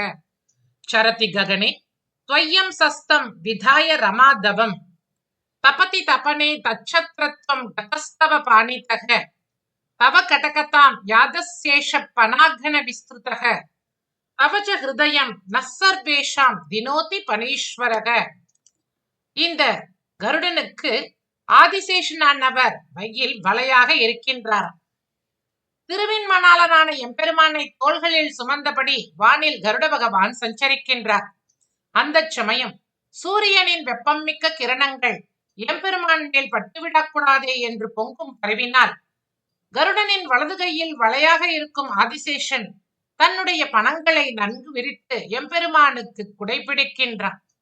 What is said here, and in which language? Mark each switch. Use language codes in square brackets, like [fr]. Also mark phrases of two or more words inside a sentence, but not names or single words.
[sa] चरति गगने त्वय्यं सस्तं विधाय रमादवम् तपति तपने तच्छत्रत्वं गतस्तव पाणितः तव कटकतां यातस्येष पनाघन विस्तृतः तव च हृदयं न सर्वेषां विनोति पनीश्वरः. [ta] இந்த கருடனுக்கு ஆதிசேஷனானவர் மையில் வலையாக இருக்கின்றார். திருவின்மணாளனான எம்பெருமானை தோள்களில் சுமந்தபடி வானில் கருட பகவான் சஞ்சரிக்கின்றார். அந்த சமயம் சூரியனின் வெப்பம் மிக்க கிரணங்கள் எம்பெருமான் மேல் பட்டுவிடக்கூடாதே என்று பொங்கும் பரவினால் கருடனின் வலது கையில் வலையாக இருக்கும் ஆதிசேஷன் தன்னுடைய பணங்களை நன்கு விரித்து எம்பெருமானுக்கு குடைபிடிக்கின்றான்.